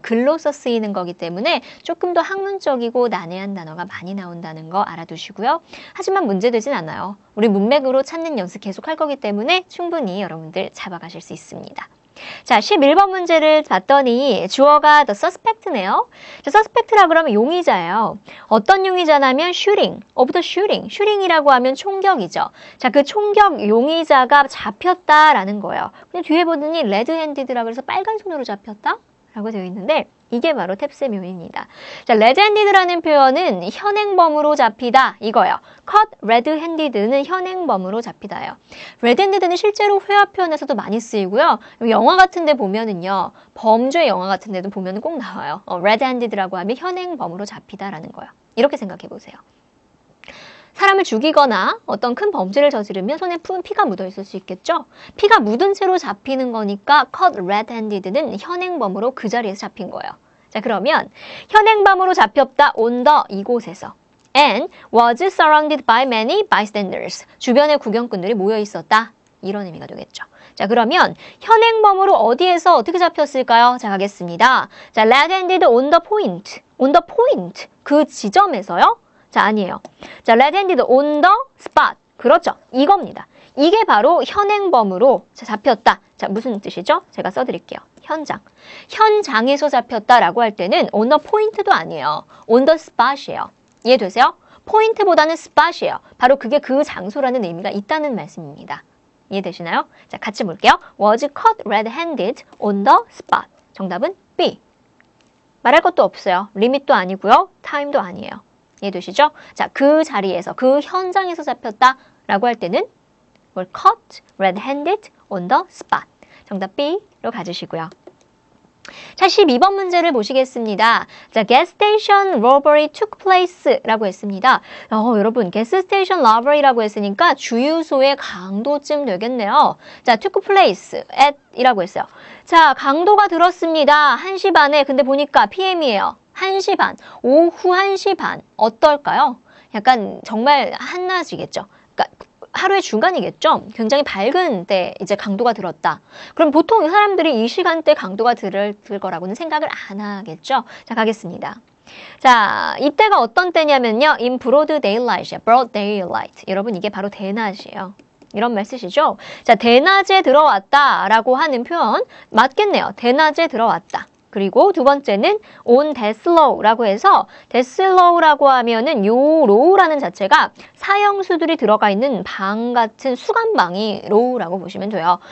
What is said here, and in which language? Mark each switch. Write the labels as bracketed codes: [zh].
[ko] 글로써 쓰이는 거기 때문에 조금 더 학문적이고 난해한 단어가 많이 나온다는 거 알아두시고요. 하지만 문제되진 않아요. 우리 문맥으로 찾는 연습 계속 할 거기 때문에 충분히 여러분들 잡아가실 수 있습니다. 자, 11번 문제를 봤더니 주어가 the suspect네요. 자, suspect라 그러면 용의자예요. 어떤 용의자냐면 shooting, of the shooting. shooting이라고 하면 총격이죠. 자, 그 총격 용의자가 잡혔다라는 거예요. 근데 뒤에 보더니 red-handed라 그래서 빨간 손으로 잡혔다? 라고 되어 있는데 이게 바로 탭스의 묘미입니다. 자, red-handed라는 표현은 현행범으로 잡히다 이거예요. caught red-handed 는 현행범으로 잡히다예요. red-handed는 실제로 회화 표현에서도 많이 쓰이고요. 영화 같은 데 보면은요. 범죄 영화 같은 데도 보면 꼭 나와요. red-handed라고 하면 현행범으로 잡히다라는 거예요. 이렇게 생각해 보세요. 사람을 죽이거나 어떤 큰 범죄를 저지르면 손에 피가 묻어 있을 수 있겠죠? 피가 묻은 채로 잡히는 거니까 caught red-handed 는 현행범으로 그 자리에서 잡힌 거예요. 자, 그러면 현행범으로 잡혔다 on the 이곳에서 and was surrounded by many bystanders. 주변에 구경꾼들이 모여 있었다. 이런 의미가 되겠죠. 자, 그러면 현행범으로 어디에서 어떻게 잡혔을까요? 자, 가겠습니다. [en] 자, red-handed on the point. [ko] on the point. 그 지점에서요? 자, 아니에요. [en] 자, red-handed on the spot. 그렇죠. 이겁니다. [ko] 이게 바로 현행범으로 잡혔다. 자, 무슨 뜻이죠? 제가 써드릴게요. 현장. 현장에서 잡혔다라고 할 때는 on the point도 아니에요. on the spot이에요. 이해되세요? 포인트보다는 spot이에요. 바로 그게 그 장소라는 의미가 있다는 말씀입니다. 이해되시나요? 자, 같이 볼게요. [en] was caught red-handed on the spot. [ko] 정답은 B. 말할 것도 없어요. 리밋도 아니고요. 타임도 아니에요. 이해되시죠? 자, 그 자리에서, 그 현장에서 잡혔다라고 할 때는 뭘 caught red-handed on the spot. 정답 B로 가주시고요. 자, 12번 문제를 보시겠습니다. [en] 자, gas station robbery took place라고 했습니다. [ko] 여러분, gas station robbery라고 했으니까 주유소의 강도쯤 되겠네요. 자, took place at 이라고 했어요. 자, 강도가 들었습니다. 1시 반에. 근데 보니까 PM이에요. 1시 반, 오후 1시 반. 어떨까요? 약간 정말 한낮이겠죠. 그러니까 하루의 중간이겠죠. 굉장히 밝은 때 이제 강도가 들었다. 그럼 보통 사람들이 이 시간대 강도가 들을 거라고는 생각을 안 하겠죠. 자, 가겠습니다. 자, 이때가 어떤 때냐면요. [en] in broad daylight, broad daylight. [ko] 여러분, 이게 바로 대낮이에요. 이런 말 쓰시죠? 자, 대낮에 들어왔다라고 하는 표현 맞겠네요. 대낮에 들어왔다. 그리고 두 번째는 on death row 라고 해서 death row라고 하면은 요 row라는 자체가 사형수들이 들어가 있는 방 같은 수감방이 row라고 보시면 돼요.